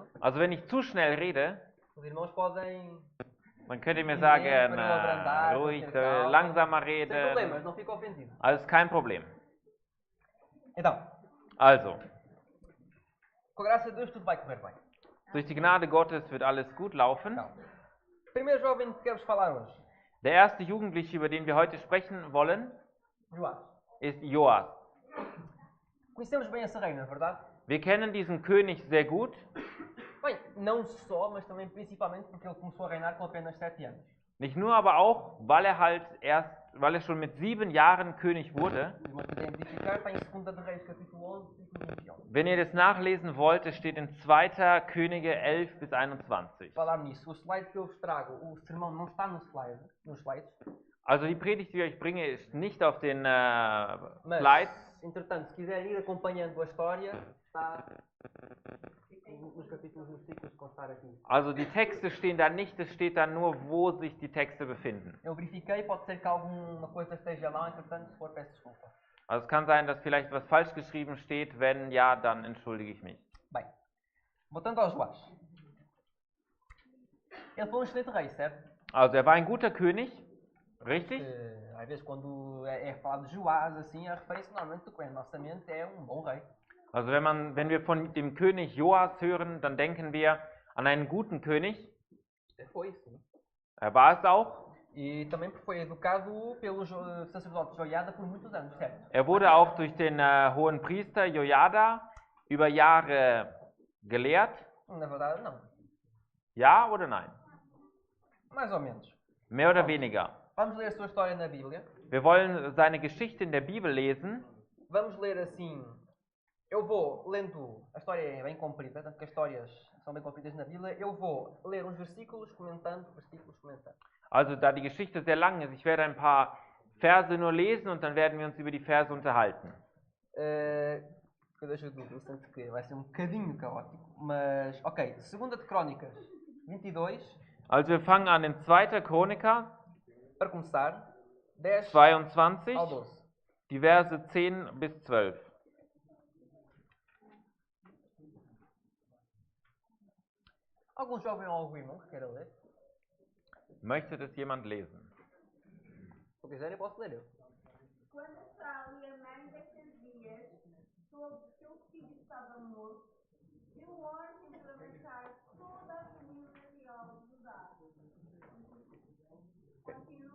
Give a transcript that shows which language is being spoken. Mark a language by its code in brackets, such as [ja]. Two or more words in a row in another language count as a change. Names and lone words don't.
[de] Also wenn ich zu schnell rede, [pt] os irmãos podem, [de] dann könnt ihr mir [pt] Sim, [de] sagen, [pt] para eu abrandar, [de] ruhig, [pt] para ter calma. [de] langsamer [pt] sem [de] reden. [pt] problemas, não ficam ofendidos. [de] Alles kein Problem. [pt] Então, [de] Also, [pt] com a graça de Deus tudo vai correr bem. [de] durch die Gnade Gottes wird alles gut laufen. [pt] Então, o primeiro jovem que quero-vos falar hoje, [de] Der erste Jugendliche, über den wir heute sprechen wollen, [pt] Joás. [de] ist Joas. [pt] Conhecemos bem esse rei, não é verdade? [de] Wir kennen diesen König sehr gut. [pt] Bem, não só, mas também principalmente porque ele começou a reinar com apenas 7 anos. [de] Nicht nur, aber auch, weil er schon mit 7 Jahren König wurde. [pt] Se não quiser identificar, está em 2 de Reis, capítulo 11, versículo 21. [de] Wenn ihr das nachlesen wollt, es steht in 2. Könige 11 bis 21. [pt] Falar nisso, o slide que eu vos trago, o sermão não está no slide, nos slides, [de] Also die Predigt, die ich euch bringe, ist nicht auf den [pt] mas, [de] Slides. [pt] entretanto, se quiserem ir acompanhando a história, está nos capítulos, nos versículos que constar aqui. [de] Also die Texte stehen da nicht, es steht da nur, wo sich die Texte befinden. [pt] Eu verifiquei, pode ser que alguma coisa esteja mal, entretanto, se for, peço desculpa. [de] Also es kann sein, dass vielleicht was falsch geschrieben steht. Wenn ja, dann entschuldige ich mich. [pt] Bem, voltando aos Joás. Ele foi um excelente rei, certo? [de] Also er war ein guter König, richtig? [pt] Às vezes quando é falado de Joás, assim, a referência normalmente do que vem na nossa mente é um bom rei. [de] Also wenn wir von dem König Joas hören, dann denken wir an einen guten König. [pt] Foi, sim. [de] Er war es auch. [pt] E também porque foi educado pelo sacerdote Joiada por muitos anos, certo? [de] Er wurde auch durch den hohen Priester Jojada über Jahre gelehrt. [pt] Na verdade, não. [de] Ja oder nein? [pt] Mais ou menos. [de] Mehr oder weniger? [pt] Vamos ler a sua história na Bíblia. [de] Wir wollen seine Geschichte in der Bibel lesen. [pt] Vamos ler assim. Eu vou lendo. A história é bem comprida, tanto que as histórias são bem compridas na Bíblia. Eu vou ler uns versículos, comentando. [de] Also da die Geschichte sehr lang ist, ich werde ein paar Verse nur lesen und dann werden wir uns über die Verse unterhalten. [pt] Eu deixo dúvida, tanto que vai ser um bocadinho caótico. Mas, ok. 2 de Crónicas 22. [de] Also wir fangen an in 2. Chroniker [pt] Para começar, 10 22, ao 12. [de] die Verse 10 bis 12. [pt] Algum jovem ou algum irmão que queira ler? [de] Möchte das jemand lesen? [pt] Se eu quiser, eu posso ler eu. Quando Saul e a mãe daqueles dias soube que seu filho estava morto, deu ordem para matar toda a família real de Judá. Continua.